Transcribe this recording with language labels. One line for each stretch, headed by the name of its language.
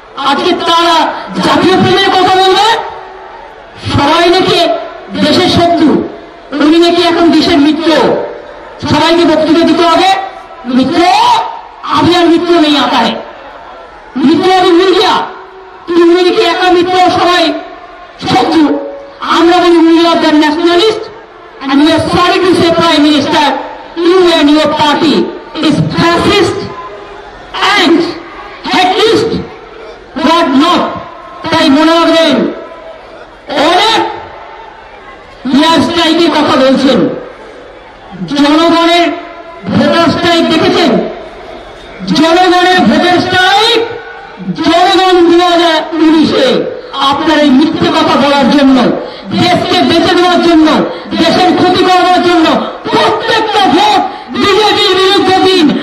Bangla: আজকে তারা জাতীয় প্রেমের কথা বলবে। সবাই নাকি দেশের শত্রু, উনি নাকি এখন দেশের মিত্র। সবাইকে বক্তব্য দিতে হবে, মিত্র আমি আর মিত্র নেই আকারে, মিত্র আমি
Hindi: মিল গিয়া,
Bangla: তুমি নাকি একা মিত্র, সবাই শত্রু। আমরা বলি
English: We are the nationalist and we are sorry to say, Prime Minister, you and your party is fascist and hatist, but not.
Bangla: তাই মনে রাখবেন, অনেক ইয়ার স্ট্রাইকের কথা বলছেন। জনগণের ভোটার স্ট্রাইক দেখেছেন? জনগণের ভোটার স্ট্রাইক, জনগণ 2019-এ আপনার এই মিথ্যে কথা বলার জন্য, দেশকে বেঁচে দেওয়ার জন্য, দেশের ক্ষতি করবার জন্য প্রত্যেকটা ভোট বিজেপির বিরুদ্ধে দিন।